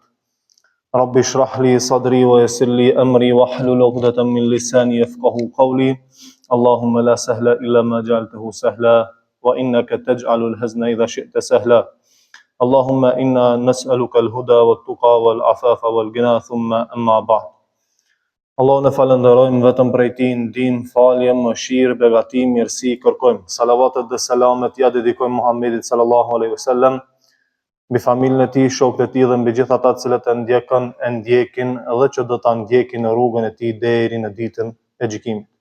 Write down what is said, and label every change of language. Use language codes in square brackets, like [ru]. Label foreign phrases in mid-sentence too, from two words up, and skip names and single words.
[ar] رب اشرح لي صدري ويسر لي أمري واحلل عقدة من لساني يفقهوا قولي اللهم لا سهل إلا ما جعلته سهلا وإنك تجعل الحزن إذا شئت سهلا اللهم إنا نسألك الهدى والتقى والعفاف والغنى ثم أما بعد [sq] Allahun e falenderojmë vetëm prej Tij ndihmë, falje, mëshirë, begati, mirësi kërkojmë. Salavatet dhe selamet ja dedikojmë Muhammedit [ar] صلى الله عليه وسلم, [sq] mbi familjen e tij, shokët e tij dhe mbi gjithë ata të cilët e ndjekin dhe që do ta ndjekin në rrugën e tij deri në ditën e gjykimit.